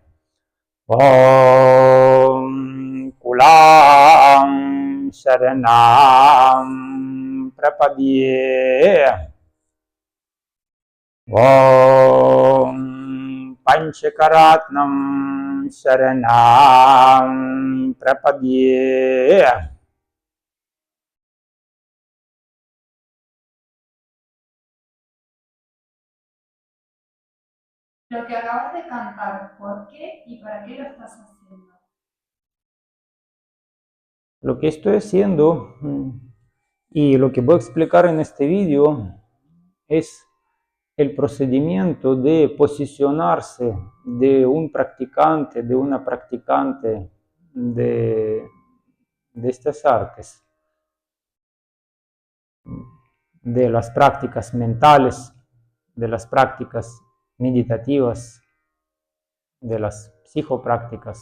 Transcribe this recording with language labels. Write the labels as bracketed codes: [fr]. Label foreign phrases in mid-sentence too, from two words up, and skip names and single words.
[sa] ॐ कुलं शरणं प्रपद्ये. ॐ पञ्चकरत्नं शरणं प्रपद्ये. [es] Lo que acabas de cantar, ¿por qué y para qué lo estás haciendo? Lo que estoy haciendo y lo que voy a explicar en este vídeo es el procedimiento de posicionarse de un practicante, de una practicante de estas artes, de las prácticas mentales, de las prácticas meditativas, de las psicoprácticas.